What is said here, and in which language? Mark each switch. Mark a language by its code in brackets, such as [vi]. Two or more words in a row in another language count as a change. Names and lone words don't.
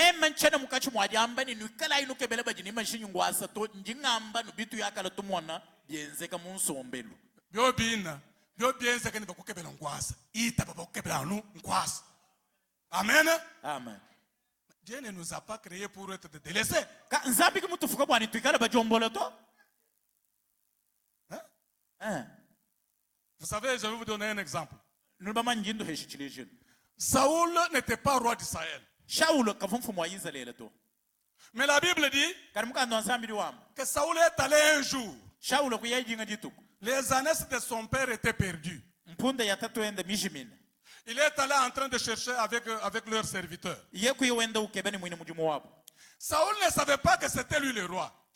[fr] Amen. Amen. Dieu ne nous a pas créés pour être délaissés. Vous savez, je vais vous donner un exemple. [lua] Nous ba manjindo heshikilejeni. [fr] Saoul n'était pas roi d'Israël. [lua] Shaul ka mfumu wa Israel to. [fr] Mais la Bible dit que Saoul est allé un jour. Les ânesses de son père étaient perdues. Il est allé en train de chercher avec leurs serviteurs. Saoul ne savait pas que c'était lui le roi.